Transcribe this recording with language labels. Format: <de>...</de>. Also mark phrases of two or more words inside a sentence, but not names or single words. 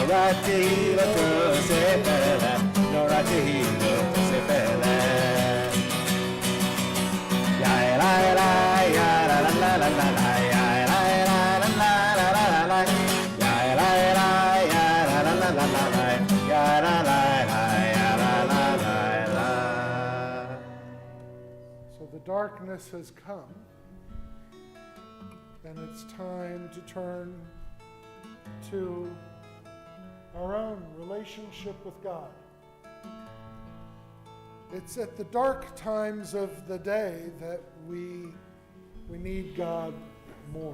<en>tehillah sefele, Nora tehillah sefele. Ya la la ya la la la la la la ya la la la la la la la la ya la la ya la la la la la la ya la la la ya la la la la. So the darkness has come, and it's time to turn to our own relationship with God. It's at the dark times of the day that we need God more.</en>